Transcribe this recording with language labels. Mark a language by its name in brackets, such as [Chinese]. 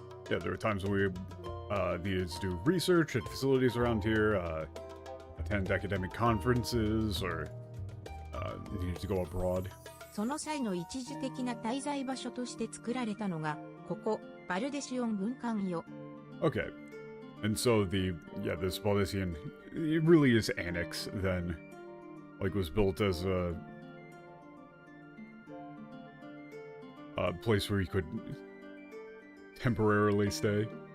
[English] Yeah, there were times when we needed to do research at facilities around here, attend academic conferences, or needed to go abroad. [Japanese] その際の一時的な滞在場所として作られたのが、ここ、バルデシオン軍艦よ。 [English] Okay. And so this Baldessian, it really is annex then. Like, was built as a place where you could temporarily stay.